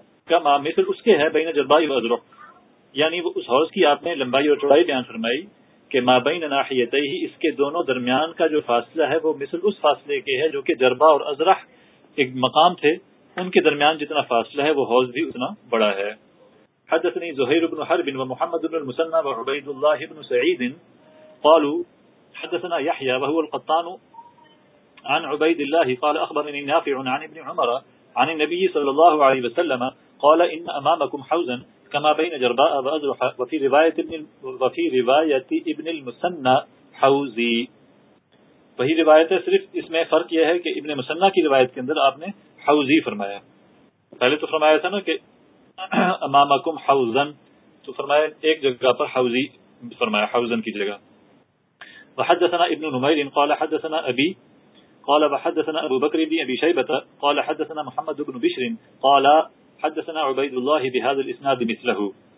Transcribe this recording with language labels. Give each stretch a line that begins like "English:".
Urdu: کما مثل اس کے ہے بین جربائی و اذرح یعنی وہ اس حوض کی آپ نے لمبائی اور چوڑائی بیان فرمائی کہ
Arabic: ما بین ناحیتیہ
Urdu: اس کے دونوں درمیان کا جو فاصلہ ہے وہ مثل اس فاصلے کے ہے جو کہ جربہ اور اذرح ایک مقام تھے ان کے درمیان جتنا فاصلہ ہے وہ حوض بھی اتنا بڑا ہے.
Arabic: حدثني زهير بن حرب ومحمد بن المسنى وعبيد الله بن سعيد قالوا حدثنا يحيى وهو القطان عن عبيد الله قال أخبرني نافع عن ابن عمر عن النبي صلى الله عليه وسلم قال إن أمامكم حوزا كما بين جرباء وأذرح وفي رواية ابن المسنى حوزي. وهي روايته
Urdu: صرف اس میں فرق یہ ہے کہ ابن مسنى کی روایت کے اندر آپ نے حوزی فرمایا. پہلے تو فرمایا تھا نا کہ
Arabic: امامکم حوزن
Urdu: تو فرمایا ایک جگہ پر حوزی فرمایا حوزن کی جگہ.
Arabic: وحدثنا ابن نمیر قال حدثنا ابی قال وحدثنا ابو بکر بن ابی شیبت قال حدثنا محمد بن بشر قال حدثنا عبید اللہ بهذا الاسناد مثله.